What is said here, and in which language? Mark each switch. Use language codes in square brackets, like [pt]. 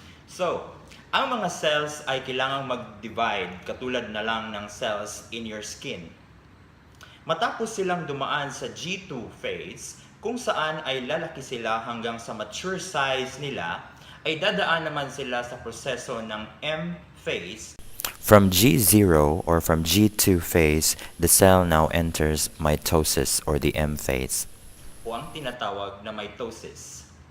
[tl] So, ang mga cells ay kailangang mag-divide katulad na lang ng cells in your skin. Matapos silang dumaan sa G2 phase, kung saan ay lalaki sila hanggang sa mature size nila, ay dadaan naman sila sa proseso ng M phase. [en] From G0 or from G2 phase, the cell now enters mitosis or the M phase. [tl] O ang tinatawag na mitosis.